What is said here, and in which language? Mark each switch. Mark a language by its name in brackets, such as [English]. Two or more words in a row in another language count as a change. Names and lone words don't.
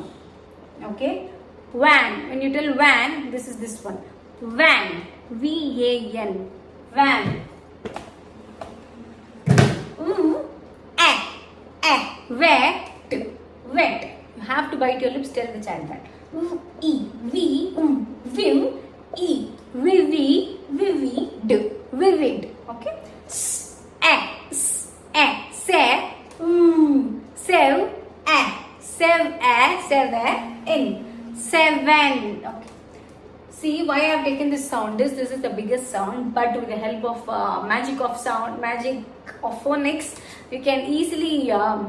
[English] Okay. Van. When you tell van, this is this one. Van. V-A-N. Van. Ooh. Wet. Wet. You have to bite your lips, tell the child that. E. V. Vim. E. Vivi. Vivid. Vivid. Okay. Se. Sev. Seven. In. Seven. Okay. See why I have taken this sound. This is the biggest sound, but with the help of magic of phonics, you can easily blend it.